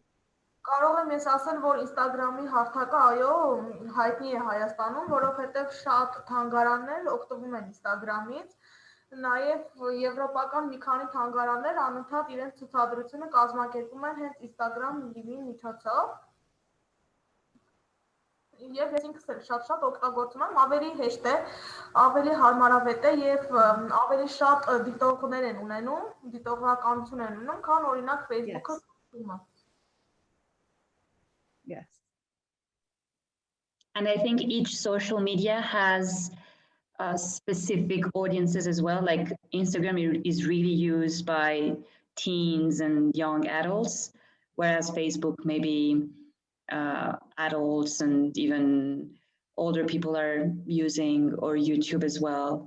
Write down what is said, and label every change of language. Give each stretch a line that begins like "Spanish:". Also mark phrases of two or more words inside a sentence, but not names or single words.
Armenian: Կարող եմ ես ասել, որ Instagram-ի հարթակը այո հայտնի է Հայաստանում, որովհետև շատ թանգարաններ օգտվում են Instagram-ից, նաև եվրոպական մի քանի թանգարաններ անընդհատ իրենց ցուցադրությունը կազմակերպում են հենց Instagram Live-ի միջոցով։ Եվ ես ինքս էլ շատ օգտագործում եմ, ավելի հեշտ է, ավելի հարմարավետ է եւ ավելի շատ դիտողներ են ունենում, դիտողականություն են ունենում, քան օրինակ Facebook-ը։
English: Yes. And I think each social media has specific audiences as well. Like Instagram is really used by teens and young adults, whereas Facebook maybe adults and even older people are using, or YouTube as well.